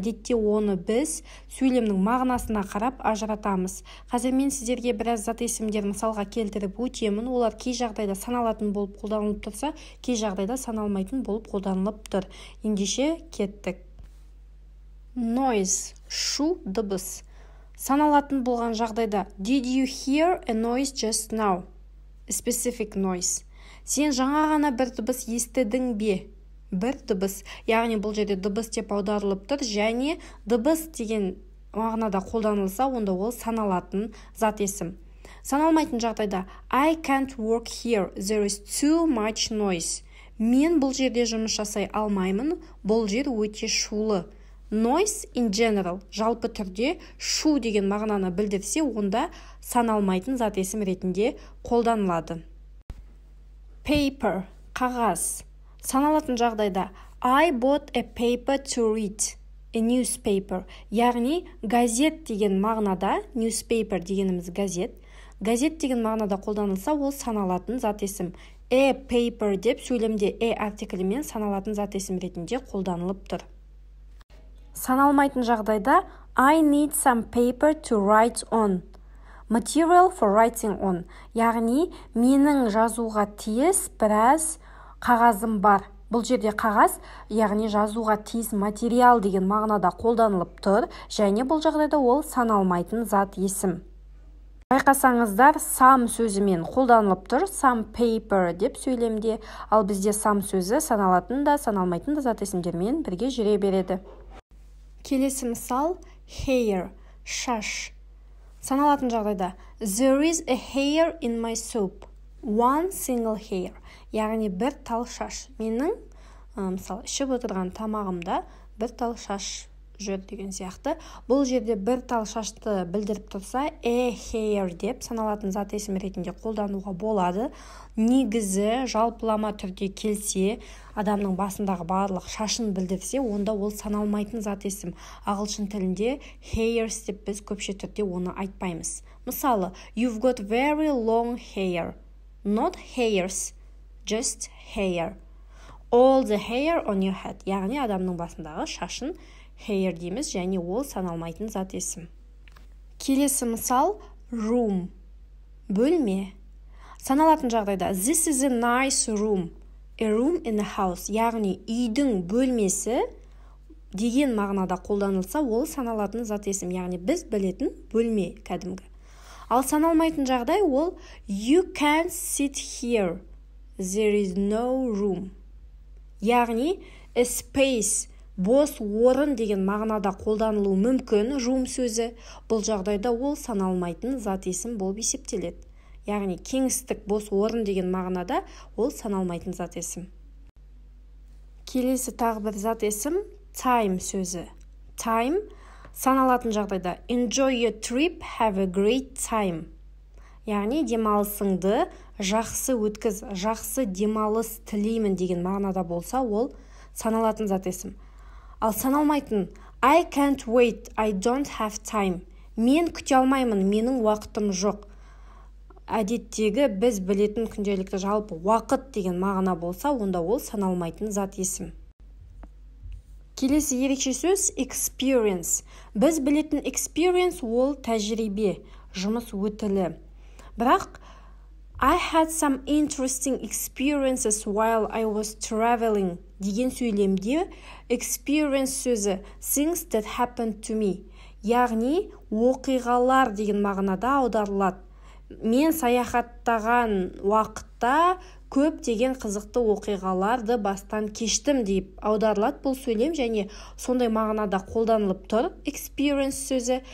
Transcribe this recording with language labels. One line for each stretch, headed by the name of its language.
Kazakh: Әдетте оны біз сөйлемнің мағынасына қарап ажыратамыз. Қазір мен сіздерге біраз зат есімдер мысалға келтіріп өтемін. Олар кей жағдайда саналатын болып қолданылып тұрса, кей жағдайда саналмайтын болып қолданылып тұр. Ендеше кеттік. Noise, шу, дыбыс. Саналатын болған жағдайда
English: Did you hear a noise just now? A specific noise.
Kazakh: Сен жаңа ғана бір дыбыс естідің бе? Бір дыбыс. Яғни бұл жерде дыбыс деп аударылып тұр, және дыбыс деген мағынада қолданылса, онда ол саналатын зат есім. Саналмайтын жағдайда
English: I can't work here. There is too much noise.
Kazakh: Мен бұл жерде жұмыс жасай алмаймын. Бұл жер өте шулы.
English: Noise in general,
Kazakh: жалпы түрде шу деген мағынаны білдірсе, онда саналмайтын зат есім ретінде қолданылады. Paper, қағаз. Саналатын жағдайда
English: I bought a paper to read, a newspaper.
Kazakh: Яғни газет деген мағынада, newspaper дегеніміз газет. Газет деген мағынада қолданылса, ол саналатын зат есім. A paper деп сөйлемде артиклімен саналатын зат есім ретінде қолданылып тұр. Саналмайтын жағдайда
English: I need some paper to write on. Material for writing on.
Kazakh: Яғни менің жазуға тиіс біраз қағазым бар. Бұл жерде қағаз, яғни жазуға тиіс материал деген мағынада қолданылып тұр, және бұл жағдайда ол саналмайтын зат есім. Байқасаңыздар, some сөзімен қолданылып тұр, some paper деп сөйлемде, ал бізде some сөзі саналатын да, саналмайтын да зат есімдермен бірге жүре береді. Келесі мысал, hair, шаш. Саналатын жағдайда
English: There is a hair in my soup. One single hair.
Kazakh: Яғни бір тал шаш. Менің мысалы ішіп отырған тамағымда бір тал шаш жүр деген сияқты. Бұл жерде бір тал шашты білдіріп тұрса, a hair деп саналатын зат есім ретінде қолдануға болады. Негізі жалпылама түрде келсе, адамның басындағы барлық шашын білдірсе, онда ол саналмайтын зат есім. Ағылшын тілінде hairs деп біз көпше түрде оны айтпаймыз. Мысалы,
English: you've got very long hair. Not hairs, just hair. All the hair on your head.
Kazakh: Яғни адамның басындағы шашын hair дейміз, және ол саналмайтын зат есім. Келесі мысал, room, бөлме. Саналатын жағдайда
English: This is a nice room. A room in a house.
Kazakh: Яғни үйдің бөлмесі деген мағынада қолданылса, ол саналатын зат есім. Яғни біз білетін бөлме кәдімгі. Ал саналмайтын жағдай ол
English: You can't sit here. There is no room.
Kazakh: Яғни a space, бос орын деген мағынада қолданылуы мүмкін room сөзі. Бұл жағдайда ол саналмайтын зат есім болып есептеледі. Яғни кеңістік, бос орын деген мағынада ол саналмайтын зат есім. Келесі тағы бір зат есім time сөзі.
English: Time
Kazakh: саналатын жағдайда
English: Enjoy your trip, have a great time.
Kazakh: Яғни демалысыңды жақсы өткіз, жақсы демалыс тілеймін деген мағынада болса, ол саналатын зат есім. Ал саналмайтын
English: I can't wait, I don't have time.
Kazakh: Мен күте алмаймын, менің уақытым жоқ. Әдеттегі біз білетін күнделікті жалпы уақыт деген мағына болса, онда ол саналмайтын зат есім. Келесі ерекше сөз experience. Біз білетін experience ол тәжірибе, жұмыс өтілі. Бірақ
English: I had some interesting experiences while I was traveling
Kazakh: деген сөйлемде experience сөзі
English: things that happened to me.
Kazakh: Яғни оқиғалар деген мағынада аударылады. Мен саяхаттаған уақытта көп деген қызықты оқиғаларды бастан кештім деп аударылады бұл сөйлем, және сондай мағынада қолданылып тұр experience сөзі.